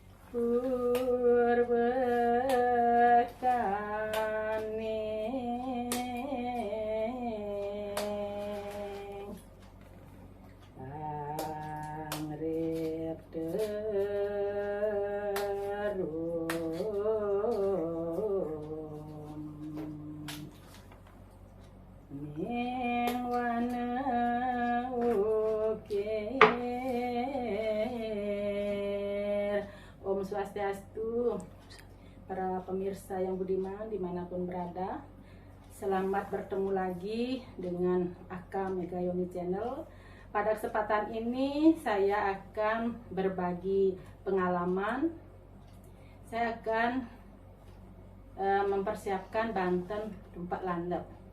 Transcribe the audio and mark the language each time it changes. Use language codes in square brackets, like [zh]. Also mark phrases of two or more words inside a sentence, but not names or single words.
[jv] purbekane pangrip derum ning wana ukir. [id] Om Swastiastu, para pemirsa yang budiman dimanapun berada. Selamat bertemu lagi dengan Aka Megayomi Channel. Pada kesempatan ini saya akan berbagi pengalaman. Saya akan mempersiapkan Banten Tumpak Landep.